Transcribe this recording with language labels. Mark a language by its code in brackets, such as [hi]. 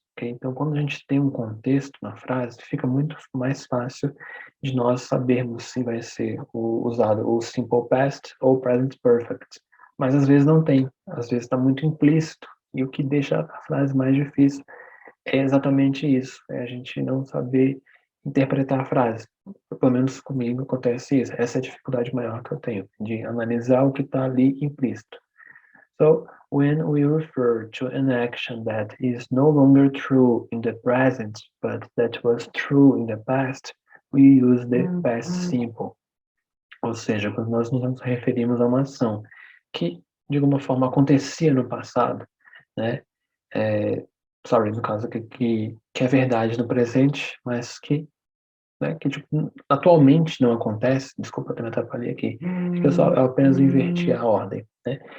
[en] Okay? [pt] Então, quando a gente tem um contexto na frase, fica muito mais fácil de nós sabermos se vai ser usado o simple past ou present perfect. Mas às vezes não tem, às vezes está muito implícito. E o que deixa a frase mais difícil é exatamente isso, é a gente não saber interpretar a frase. Pelo menos comigo acontece isso. Essa é a dificuldade maior que eu tenho, de analisar o que está ali implícito. [en] So, when we refer to an action that is no longer true in the present, but that was true in the past, we use the past simple. [pt] Ou seja, quando nós nos referimos a uma ação que, de alguma forma, acontecia no passado, né? No caso, que é verdade no presente, mas que tipo, atualmente não acontece. Desculpa, eu me atrapalhei aqui. Eu apenas inverti a ordem, né?